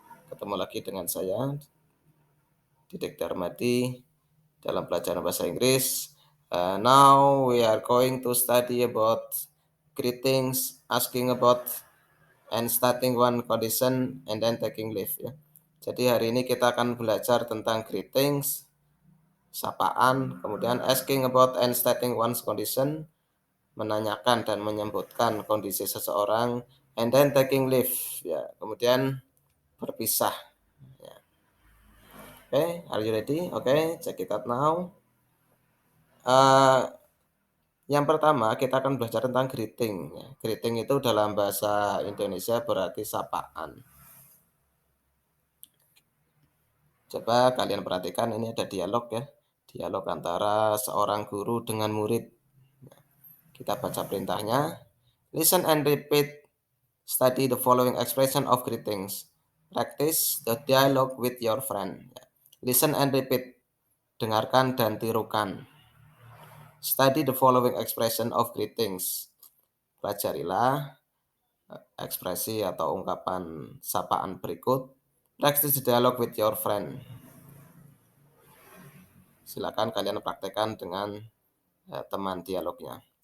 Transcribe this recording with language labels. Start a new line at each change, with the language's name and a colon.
Indonesian: Ketemu lagi dengan saya, Didik Darmadi, dalam pelajaran bahasa Inggris.
English: Now we are going to study about greetings, asking about and starting one condition and then taking leave
Indonesian: ya. Jadi hari ini kita akan belajar tentang greetings, sapaan, kemudian
English: asking about and stating one's condition,
Indonesian: menanyakan dan menyebutkan kondisi seseorang,
English: and then taking leave
Indonesian: ya. Kemudian berpisah. Ya.
English: Okay, are you ready? Okay, check it out now.
Indonesian: Yang pertama kita akan belajar tentang greeting. Ya. Greeting itu dalam bahasa Indonesia berarti sapaan. Coba kalian perhatikan, ini ada dialog ya. Dialog antara seorang guru dengan murid. Kita baca perintahnya.
English: Listen and repeat. Study the following expression of greetings. Practice the dialogue with your friend. Listen and repeat.
Indonesian: Dengarkan dan tirukan.
English: Study the following expression of greetings.
Indonesian: Pelajarilah ekspresi atau ungkapan sapaan berikut.
English: Practice the dialogue with your friend.
Indonesian: Silakan kalian praktekkan dengan teman dialognya.